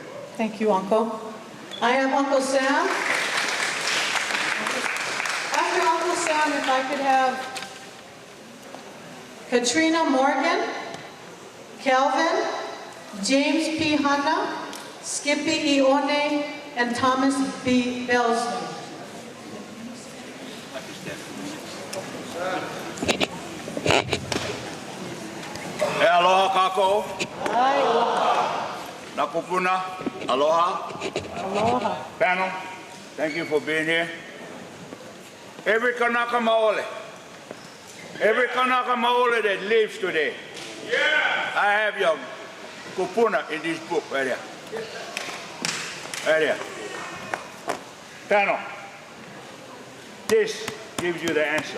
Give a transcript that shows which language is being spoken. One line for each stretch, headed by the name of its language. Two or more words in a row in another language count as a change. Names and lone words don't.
English: Thank you, Uncle. I have Uncle Sam. After Uncle Sam, if I could have Katrina Morgan, Kelvin, James P. Hanna, Skippy Ione, and Thomas B. Belsley.
Hawaiian: Aloha kako. Nakupuna. Aloha. Aloha.
English: Panel, thank you for being here. Every
Hawaiian: Kanaka Maole
English: that lives today, I have your kupuna in this book right here. Right here. Panel, this gives you the answer.